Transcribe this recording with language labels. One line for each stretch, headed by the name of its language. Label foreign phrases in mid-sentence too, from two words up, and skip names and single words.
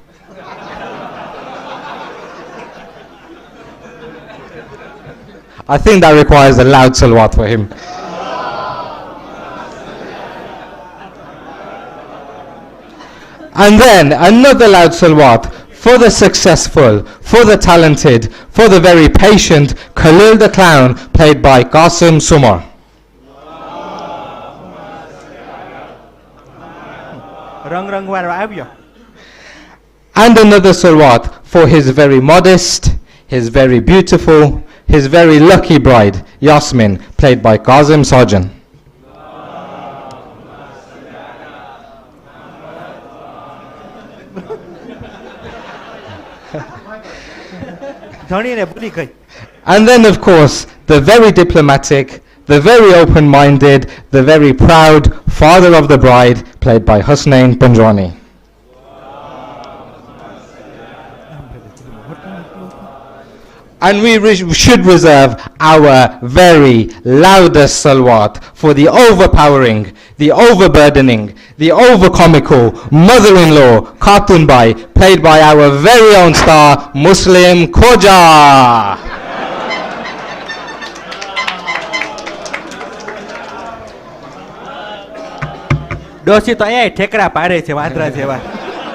English: I think that requires a loud salawat for him. And then another loud salawat for the successful, for the talented, for the very patient Khalil the Clown, played by Qasim Sumar.
Gujarati: રંગ આવ્યો.
English: And another salawat for his very modest, his very beautiful, his very lucky bride, Yasmin, played by Qasim Sarjan.
Gujarati: ધણીને ભૂલી ગઈ.
English: And then, of course, the very diplomatic, the very open-minded, the very proud father of the bride, played by Husnain Panjwani. And we should reserve our very loudest salawat for the overpowering, the overburdening, the overcomical mother-in-law cartoon boy played by our very own star Muslim Khoja.
Gujarati: ડોસી તો અહીંયા ઠેકડા પાડે છે વાંદરા જેવા